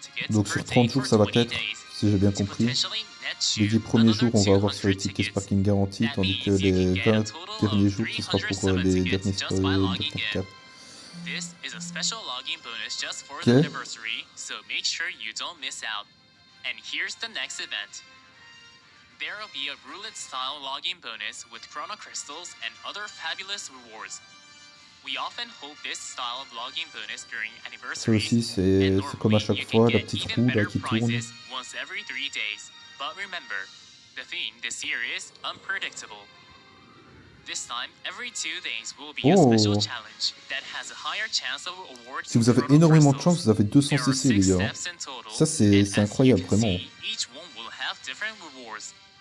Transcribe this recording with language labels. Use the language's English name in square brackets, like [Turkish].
[French] Donc sur 30 jours ça va être, si j'ai bien compris. Les 10 premiers jours on va avoir sur les tickets Sparking garantis, tandis que les 20 derniers jours ce sera pour les dernières cartes. [English] This is a special login bonus just for Okay. the anniversary, so make sure you don't miss out. And here's the next event. There will be a roulette-style login bonus with chrono crystals and other fabulous rewards. We often hold this style of login bonus during [French] Ça [English] anniversaries. [French] aussi c'est comme à chaque fois, la petite roue là qui tourne. [English] Once every 3 days. But remember, the theme this year is unpredictable. This time, every 2 days will be a special challenge that has a higher chance of award. [French] Si vous avez énormément de chance, vous avez 200 CC les gars. Ça c'est incroyable vraiment. [English] Each one will have different rewards.